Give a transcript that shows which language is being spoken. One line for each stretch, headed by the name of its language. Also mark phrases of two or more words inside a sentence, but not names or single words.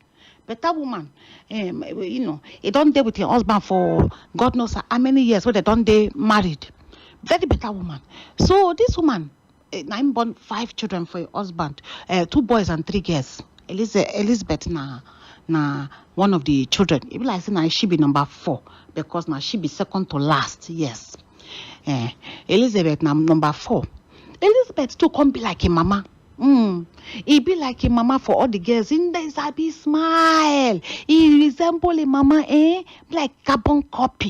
Nigerian Pidgin: You know, he don't dey with your husband for God knows how many years. Where they don't dey married. Very better woman. So this woman, now born 5 children for her husband, 2 boys and 3 girls. Elizabeth na one of the children. It be like say now she be number 4 because now she be second to last. Yes. Elizabeth now number 4. Elizabeth too come be like a mama. He be like a mama for all the girls. In there is a big smile. He resemble a mama, like carbon copy.